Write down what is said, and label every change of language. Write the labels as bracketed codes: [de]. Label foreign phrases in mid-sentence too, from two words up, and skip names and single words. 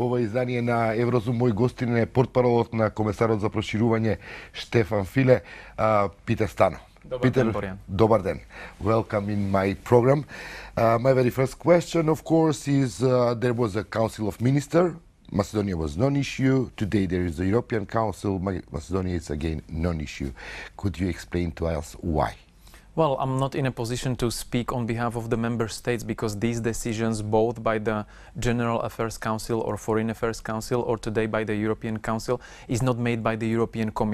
[mk] издание на Еврозум. Мој гостин е портпаролот на комесарот за проширување Штефан Филе, Петар Стано. Peter, добар ден. [en] Welcome in my program. My very first question, of course, is there was a Council of Ministers. Macedonia was non-issue. Today there is the European Council. Macedonia is again non-issue. Could you explain to us why? Well, I'm not in a position to speak on behalf of the member states because these decisions, both by the General Affairs Council or Foreign Affairs Council or today by the European Council, is not made by the European Commission.